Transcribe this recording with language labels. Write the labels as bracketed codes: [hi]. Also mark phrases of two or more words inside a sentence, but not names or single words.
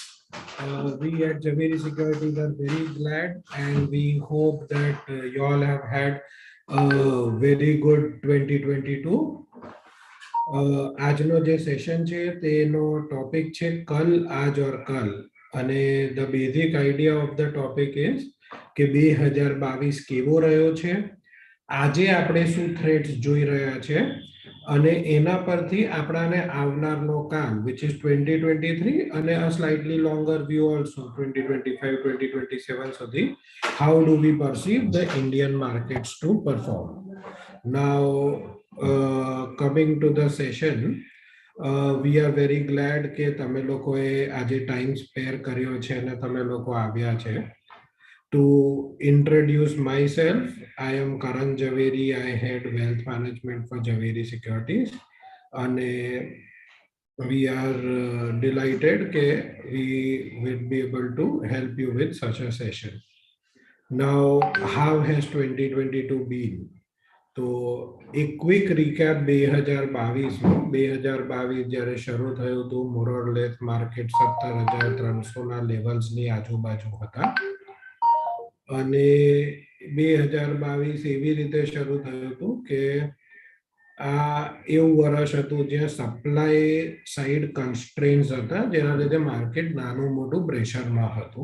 [en] We at Jhaveri Securities are very glad, and we hope that you all have had a very good 2022. [gu] આજનો જે સેશન છે તેનો ટોપિક છે કલ આજ ઓર કલ અને [en] the basic idea of the topic is [gu] કે 2022 કેવો રહ્યો છે આજે આપણે શું થ્રેટ્સ જોઈ રહ્યા છે અને એના પરથી આપણાને આવનારનો કાલ [en] which is [gu] 2023 અને [en] a slightly longer view also [gu] 2025 2027 સુધી [en] how do we perceive the Indian markets to perform. Now coming to the session, we are very glad [gu] કે તમે લોકોએ આજે ટાઈમ સ્પેર કર્યો છે અને તમે લોકો આવ્યા છે. [en] To introduce myself, I am Karan Jhaveri. I head wealth management for Jhaveri Securities, and we are delighted that we will be able to help you with such a session. Now, how has 2022 been? [gu] તો એક [en] quick recap [gu] 2022 જ્યારે શરૂ થયું હતું મોરલેસ માર્કેટ 17,300 ના લેવલ્સની આજુબાજુ હતા અને 2022 એવી રીતે શરૂ થયું હતું કે આ એવું વર્ષ હતું જ્યાં [en] supply side constraints [gu] હતા જેના લીધે માર્કેટ નાનું મોટું પ્રેશરમાં હતું.